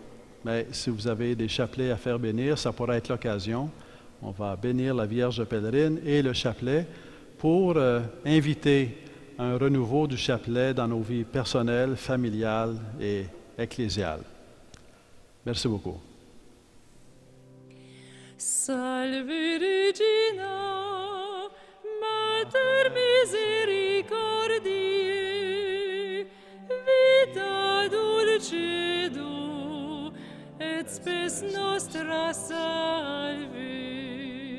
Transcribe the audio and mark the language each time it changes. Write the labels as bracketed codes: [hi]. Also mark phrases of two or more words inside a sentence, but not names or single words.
[fr] Mais si vous avez des chapelets à faire bénir, ça pourra être l'occasion. On va bénir la Vierge pèlerine et le chapelet pour inviter un renouveau du chapelet dans nos vies personnelles, familiales et ecclésiales. Merci beaucoup. [la] Salve Regina, Mater misericordiae, vita dulcedo, et spes nostra salve.